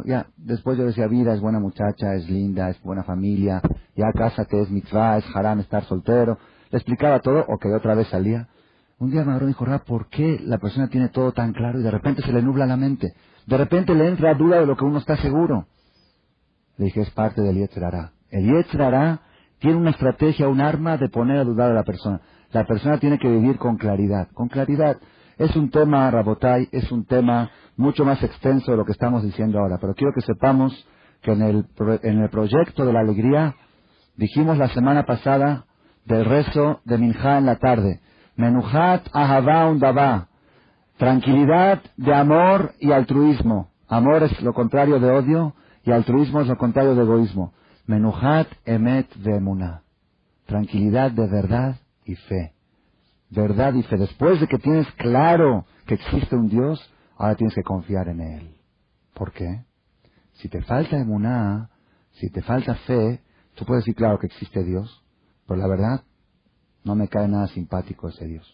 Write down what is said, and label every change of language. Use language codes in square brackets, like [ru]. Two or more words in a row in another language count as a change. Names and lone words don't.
[es] Ya, después yo decía, vida, es buena muchacha, es linda, es buena familia, ya cásate, es mitzvah, es haram estar soltero. Le explicaba todo, ok, otra vez salía. Un día me agarró y dijo, ¿por qué la persona tiene todo tan claro y de repente se le nubla la mente? De repente le entra duda de lo que uno está seguro. Le dije, es parte del [he] יצר הרע. [es] El [he] יצר הרע [es] tiene una estrategia, un arma de poner a dudar a la persona. La persona tiene que vivir con claridad. Con claridad. Es un tema, Rabotai, es un tema mucho más extenso de lo que estamos diciendo ahora. Pero quiero que sepamos que en el proyecto de la alegría, dijimos la semana pasada del rezo de Minjá en la tarde. [he] מנוחת אהבה ונדבה. [es] Tranquilidad de amor y altruismo. Amor es lo contrario de odio y altruismo es lo contrario de egoísmo. [he] מנוחת אמת ואמונה. [es] Tranquilidad de verdad y fe. Verdad y fe. Después de que tienes claro que existe un Dios, ahora tienes que confiar en Él. ¿Por qué? Si te falta emuná, si te falta fe, tú puedes decir claro que existe Dios, pero la verdad, no me cae nada simpático ese Dios.